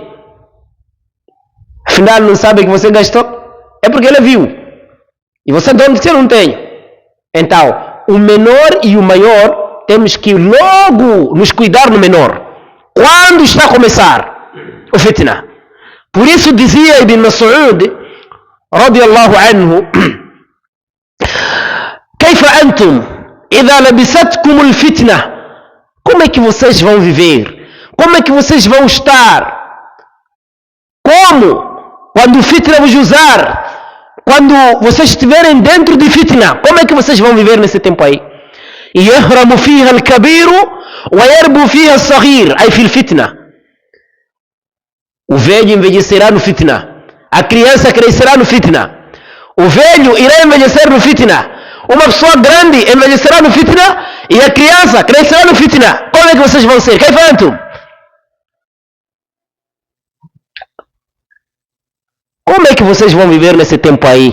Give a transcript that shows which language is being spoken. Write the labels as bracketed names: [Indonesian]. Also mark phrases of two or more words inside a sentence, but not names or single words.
[Portuguese] Afinal, não sabe que você gastou? É porque ele viu. E você de onde você não tem? Então, o menor e o maior, temos que logo nos cuidar no menor. Quando está a começar o fitna. Por isso dizia [Arabic] Ibn Mas'ud, رضي الله عنه, كيف أنتم إذا لبستكم الفتنة. [Portuguese] Como é que vocês vão viver? Como é que vocês vão estar? Como? Quando o fitna vos usar, quando vocês estiverem dentro de fitna, como é que vocês vão viver nesse tempo aí? [Arabic] يهرم فيها الكبير ويربو فيها الصغير أي في الفتنة. [Portuguese] O velho envelhecerá no fitna. A criança crescerá no fitna. O velho irá envelhecer no fitna. Uma pessoa grande envelhecerá no fitna e a criança crescerá no fitna. Como é que vocês vão ser? Quem fanto? Como é que vocês vão viver nesse tempo aí?